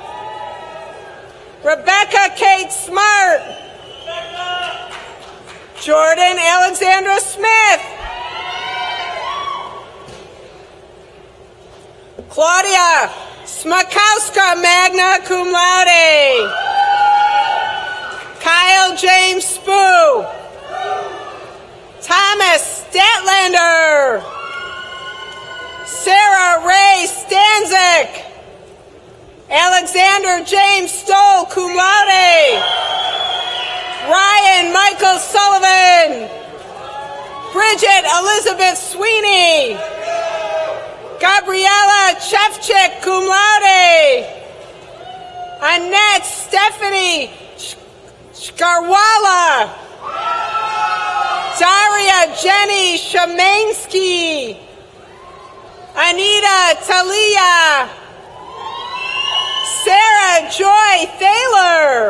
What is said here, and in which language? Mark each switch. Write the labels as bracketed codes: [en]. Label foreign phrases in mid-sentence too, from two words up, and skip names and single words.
[en] Rebecca Kate Smart. Jordan Alexandra Smith. Claudia Smakowska, [la] magna cum laude. [en] Kyle James Spoo. Thomas Statlander. Sarah Ray Stanzik. Alexander James Stoll, [la] cum laude. [en] Ryan Michael Sullivan. Bridget Elizabeth Sweeney. Gabriella Chevchik, [la] cum laude. [en] Annette Stephanie Shkarwala. Daria Jenny Shemansky. Anita Talia. Sarah Joy Thaler.